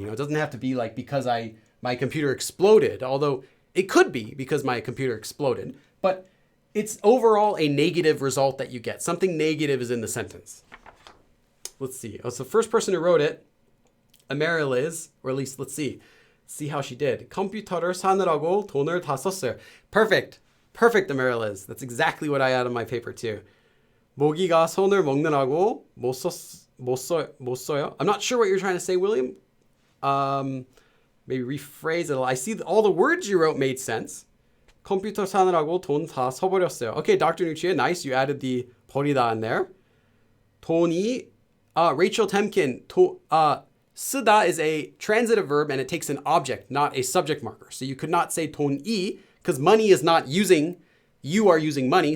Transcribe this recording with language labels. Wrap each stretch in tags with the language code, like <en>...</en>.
<en>It doesn't have to be like because my computer exploded, although it could be because my computer exploded. But it's overall a negative result that you get. Something negative is in the sentence. Let's see. Oh, so the first person who wrote it, Ameriliz, or at least let's see how she did.</en> <ko>컴퓨터를 사느라고 돈을 다 썼어요.</ko> <en>Perfect. Perfect, Ameriliz. That's exactly what I had on my paper too.</en> <ko>모기가 손을 먹느라고 못 써요.</ko> <en>I'm not sure what you're trying to say, William. Maybe rephrase it. I see all the words you wrote made sense.</en> <ko>컴퓨터 사느라고 돈 다 써버렸어요.</ko> <en>Okay, Dr. Nuccia, nice. You added the 버리다 in there. 돈이, Rachel Temkin, 쓰다 is a transitive verb and it takes an object, not a subject marker. So you could not say 돈이 because money is not using, you are using money.</en>